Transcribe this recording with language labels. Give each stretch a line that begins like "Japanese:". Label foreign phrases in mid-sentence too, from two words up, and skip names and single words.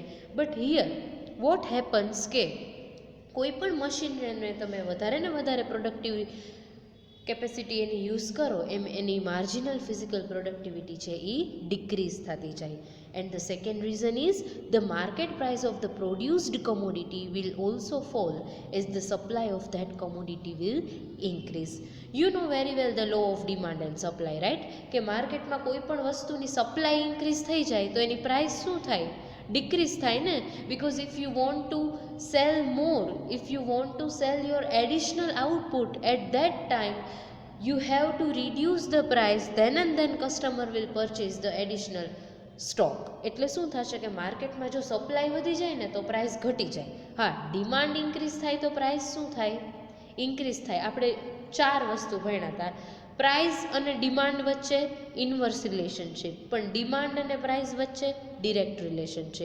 English: but here what happens
Gujarati: કે કોઈ પણ મશીનરીને તમે વધારે ને વધારે
English: productive capacity
Gujarati: એની યુઝ કરો એમ એની
English: marginal physical productivity
Gujarati: છે એ ડિક્રીઝ થતી જાય.
English: and the second reason is the market price of the produced commodity will also fall as the supply of that commodity will increase. You know very well the law of demand and supply, right?
Gujarati: કે માર્કેટમાં કોઈ પણ વસ્તુની
English: supply increase
Gujarati: થઈ જાય તો એની પ્રાઇસ શું થાય? ડિક્રીઝ થાય ને.
English: because if you want to sell more, if you want to sell your additional output at that time you have to reduce the price, then and then customer will purchase the additional stock.
Gujarati: એટલે શું થશે કે માર્કેટમાં જો સપ્લાય વધી જાય ને તો પ્રાઇસ ઘટી જાય. હા,
English: demand increase
Gujarati: થાય તો પ્રાઇસ શું થાય? ઇન્ક્રીઝ થાય. આપણે ચાર વસ્તુ ભણ્યા હતા. પ્રાઇસ અને ડિમાન્ડ વચ્ચે
English: inverse relationship,
Gujarati: પણ ડિમાન્ડ અને પ્રાઇસ વચ્ચે
English: direct relationship.